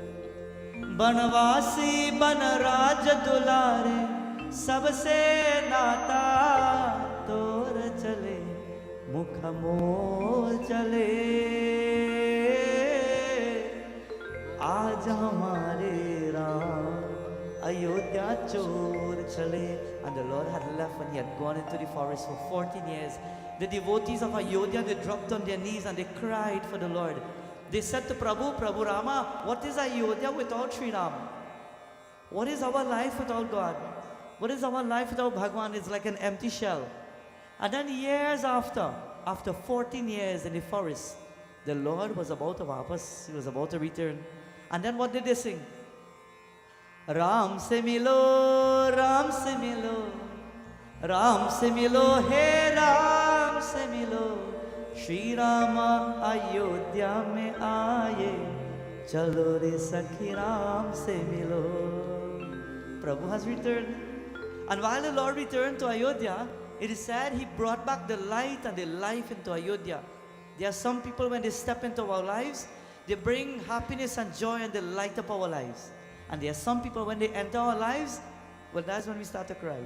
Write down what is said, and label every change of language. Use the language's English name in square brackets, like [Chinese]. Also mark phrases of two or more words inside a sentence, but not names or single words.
[Hindi] बनवासी बनराज दुलारे सबसे नाता तोर चले. मुख मोर चले आज हमारे राम अयोध्या चोर चले. [English] And the Lord had left when he had gone into the forest for 14 years. The devotees of Ayodhya, they dropped on their knees and they cried for the Lord. They said to Prabhu, Prabhu Rama, what is Ayodhya without Shri Ram? What is our life without God? What is our life without Bhagwan? It's like an empty shell. And then years after 14 years in the forest, the Lord was about to vapas, he was about to return. And then what did they sing? [Hindi] राम से मिलो, राम से मिलो, राम से मिलो, हे राम से मिलो. श्री राम अयोध्या में आए, चलो रे सखी राम से मिलो. [English] Prabhu has returned. And while the Lord returned to Ayodhya, it is said he brought back the light and the life into Ayodhya. There are some people, when they step into our lives, they bring happiness and joy and they light up our lives. And there are some people, when they enter our lives, well, that's when we start to cry.